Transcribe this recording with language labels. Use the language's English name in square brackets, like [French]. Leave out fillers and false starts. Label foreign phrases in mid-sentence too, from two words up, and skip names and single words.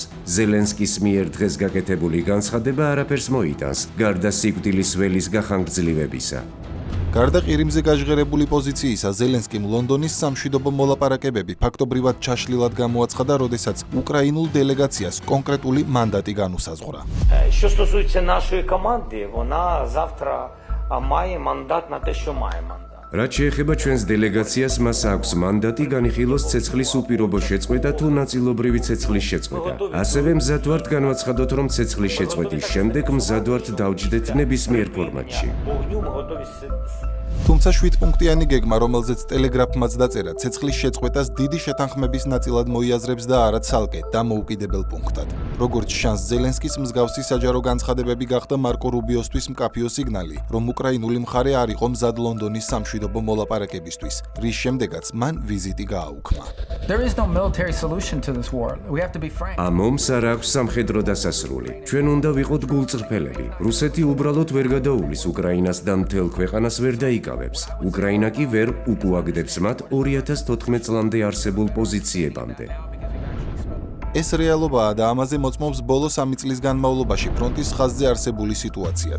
[Georgian] ზელენსკის მიერ დღეს გაკეთებული განცხადება არაფერს მოიტანს, გარდა სიკვდილის ველის გახანგრძლივებისა. გარდა ყირიმზე გაჟღერებული პოზიციისა, ზელენსკიმ ლონდონის სამშვიდობო მოლაპარაკებები ფაქტობრივად ჩაშლილად გამოაცხადა, როდესაც უკრაინულ დელეგაციას კონკრეტული მანდატი განუსაზღვრა. [Ukrainian] Що стосується нашої команди, вона завтра має мандат на те, що має мандат. [Georgian] რაც შეეხება ჩვენს დელეგაციას, მას აქვს მანდატი განიხილოს ცეცხლის უპირობო შეწყვეტა თუ ნაწილობრივი ცეცხლის შეწყვეტა. ასევე მზად ვართ განვაცხადოთ, რომ ცეცხლის შეწყვეტის შემდეგ მზად ვართ დავჯდეთ ნებისმიერ ფორმატში. [Ukrainian] Вогню ми готові [Georgian] თუმცა 7-პუნქტიანი გეგმა, რომელზეც ტელეგრაფმაც დაწერა, ცეცხლის შეწყვეტას დიდი შეთანხმების ნაწილად მოიაზრებს და არა ცალკე დამოუკიდებელ პუნქტად. როგორც შანს, ზელენსკის მსგავსი საჯარო განცხადებები გახდა მარკო რუბიოსთვის მკაფიო სიგნალი, რომ უკრაინული მხარე არ იყო მზად ლონდონის სამშვიდობო მოლაპარაკებისთვის, რის შემდეგაც მან ვიზიტი გააუქმა. [English] There is no military solution to this war. We have to be frank. [Georgian] ამ ომს არ აქვს სამხედრო დასასრული. ჩვენ უნდა ვიყოთ გულწრფელები. რუსეთი უბრალოდ ვერ გადაუვლის უკრაინას და მთელ ქვეყანას ვერ დაიკავებს. უკრაინა კი ვერ უპუაგდებს მათ 2014 წლამდე არსებულ პოზიციებამდე. ეს რეალობაა და ამაზე მოწმობს ბოლო 3 წლის განმავლობაში ფრონტის ხაზზე არსებული სიტუაციაც.